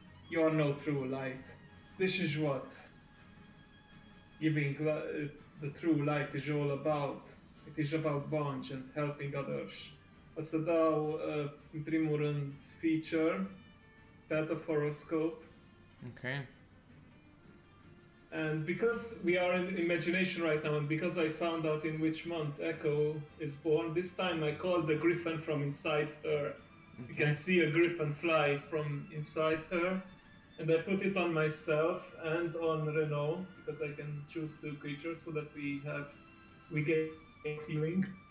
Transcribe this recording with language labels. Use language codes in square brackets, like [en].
[en] You are no true light. This is what giving the true light is all about. It is about bond and helping others. [ro] O să dau, în primul rând, feature, Path of Horoscope. [en] Okay. And because we are in imagination right now, and because I found out in which month Echo is born, this time I called the griffin from inside her. You can see a griffin fly from inside her, and I put it on myself and on Renault, because I can choose two creatures so that we get healing.